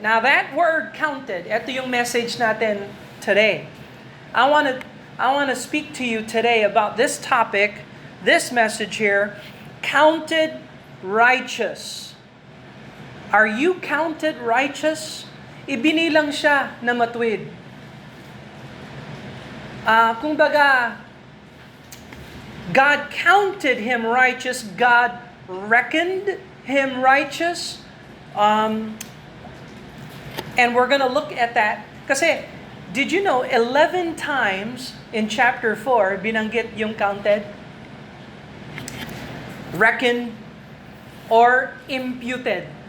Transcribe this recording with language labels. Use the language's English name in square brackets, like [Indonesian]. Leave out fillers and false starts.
[English] Now that word counted, [Filipino] ito yung [English] message natin today. I want to speak to you today about this topic, this message here, counted righteous. Are you counted righteous? [Filipino] Ibinilang siya na matuwid. Kung baga, [English] God counted him righteous, God reckoned him righteous. And we're going to look at that. Kasi, did you know, 11 times in chapter 4, [Filipino] binanggit yung [English] counted, reckoned, or imputed.